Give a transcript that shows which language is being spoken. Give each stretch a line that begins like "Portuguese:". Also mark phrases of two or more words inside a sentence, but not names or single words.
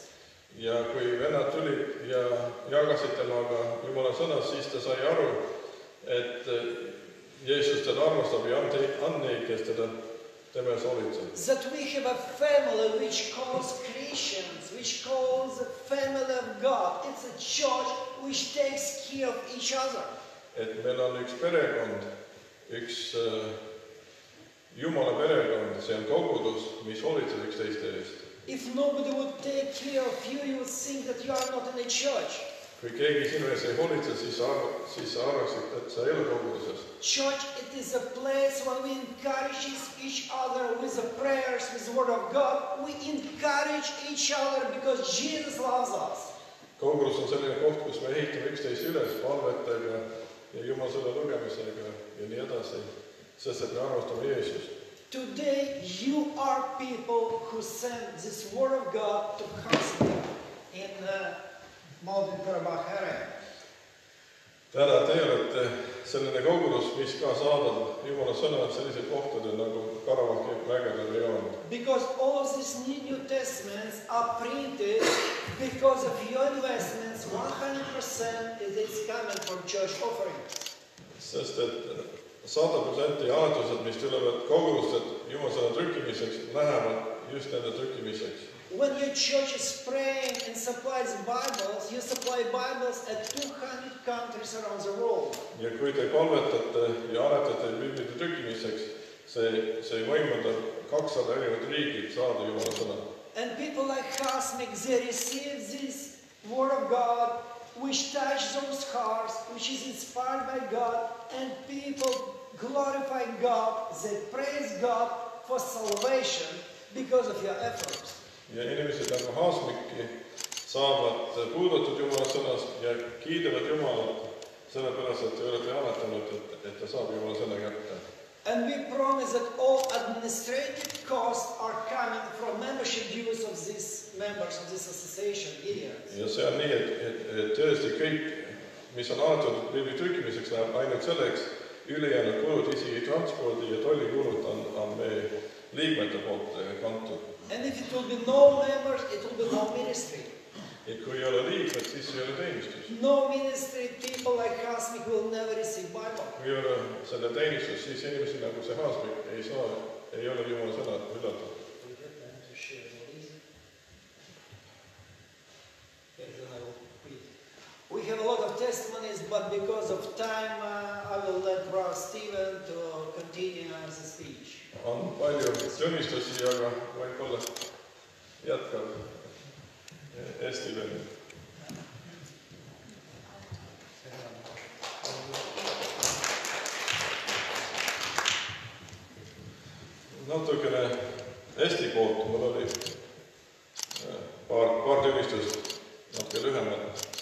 Estonian: Ja kui vennad tulid ja jagasid temaga Jumala sõnas, siis ta sai aru, et Jeesus teda armastab ja on neid, kes teda tema ees hoolitseb.
English: That we have a family which calls Christians, which calls the family of God. It's a church which takes care of each other.
Estonian: Et meil on üks perekond, üks Jumala perekond, see on kogudus, mis hoolitseb üksteiste eest.
English: If nobody would take care of you, you would think that you are not in a church.
Estonian: Kui keegi sinu ees ei hoolitse, siis sa arvaksid, et sa ei ole koguduses.
English: Church, it is a place where we encourage each other with the prayers, with the word of God. We encourage each other because Jesus loves us.
Estonian: Kogudus on selline koht, kus me ehitame üksteist üles palvetega ja Jumala sõna lugemisega ja nii edasi, sest et me armastame Jeesust.
English: Today, you are people who send this word of God to Kazakh in Mountain Karabakh area.
Estonian: Täna te olete selline kogudus, mis ka saadab Jumala sõna sellised kohtadel nagu Karabakhi mägede rajoon.
English: Because all of these New Testaments are printed because of your investments, 100% it is coming from church offerings.
Estonian: Sest et 100% annetused, mis tulevad kogudustelt Jumala sõna trükkimiseks, lähevad just nende trükkimiseks.
English: When your church is praying and supplies Bibles, you supply Bibles at 200 countries around the world.
Estonian: Ja kui te palvetate ja annetate Biblite trükkimiseks, see võimaldab 200 erinevat riigit saada Jumala sõna.
English: And people like Hasmik, they receive this word of God, which touch those hearts, which is inspired by God, and people glorify God, they praise God for salvation because of your efforts.
Estonian: Ja inimesed nagu Haasmikki saavad puudutud Jumala sõnast ja kiidavad Jumalat sellepärast, et te olete annetanud, et ta saab Jumala sõna kätte.
English: And we promise that all administrative costs are coming from membership dues of these members of this association here.
Estonian: Ja see on nii, et tõesti kõik mis on antud Bibli trükkimiseks, läheb ainult selleks, ülejäänud kulud, isegi transpordi ja tollikulud on meie liikmete poolt kantud.
English: And if it will be no members, it will be no ministry.
Estonian: Ja kui ei ole liikmed, siis ei ole teenistus.
English: No ministry, people like Hasmik will never receive Bible.
Estonian: Kui ei ole selle teenistus, siis inimesi nagu see Hasmik ei ole Jumala sõnad üllatatud.
English: We have a lot of testimonies, but because of time, I will let Brother Stephen to continue the speech.
Estonian: On palju tunnistusi, aga võib-olla jätkab Steven. Natukene Eesti poolt, mul oli paar tunnistust, natuke lühemad.